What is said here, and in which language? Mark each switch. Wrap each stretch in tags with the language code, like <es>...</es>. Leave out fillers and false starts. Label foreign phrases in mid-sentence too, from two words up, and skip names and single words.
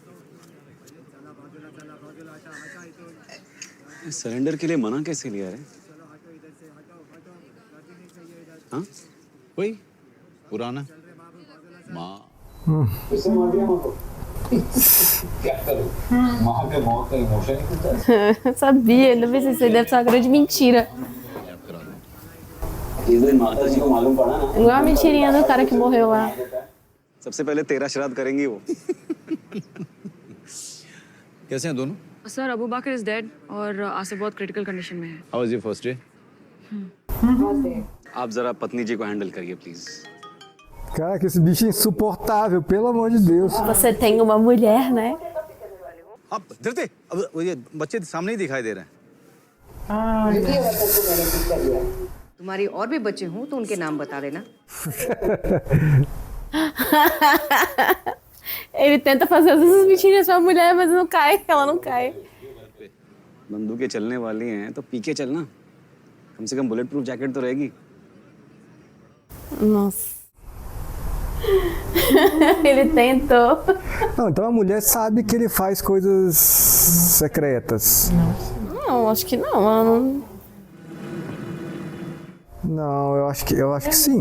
<hi>सरेंडर के लिए मना कैसे लिया रे? हाँ? वही पुराना माँ। क्या करूं? माँ के मौत का इमोशन ही कुछ है।</hi> <pt>Sabia, ainda bem que isso aí deve ser uma grande mentira.</pt> <hi>इस दिन माता जी को मालूम पड़ा ना।</hi> <pt>Igual a mentirinha do cara que morreu lá.</pt> <hi>सबसे पहले तेरा श्राद्ध करेंगी वो। कैसे हैं दोनों? सर अबू बकर</hi> <en>is dead</en> <hi>और आसिफ बहुत</hi> <en>critical condition</en> <hi>में है।</hi> <en>how was your first day?</en> <hi>आप जरा पत्नी जी को हैंडल करिए प्लीज।</hi> <pt>Cara, que esse bicho é insuportável, pelo amor de Deus. Você tem uma mulher, né?</pt> <hi>अब धरते, अब ये बच्चे सामने ही दिखाई दे रहे हैं। तुम्हारी और भी बच्चे हों तो उनके नाम बता देना।</hi> <pt>Ele tenta fazer essas mentirinhas pra mulher, mas não cai, ela não cai.</pt> <hi>बंदूकें चलने वाली हैं तो पी के चलना। कम से कम</hi> <en>bullet proof jacket</en> <hi>तो रहेगी।</hi> <pt>Nossa. Ele tentou. Não, então a mulher sabe que ele faz coisas secretas. Não, acho que não. Ela não... Não, eu acho que sim.</pt>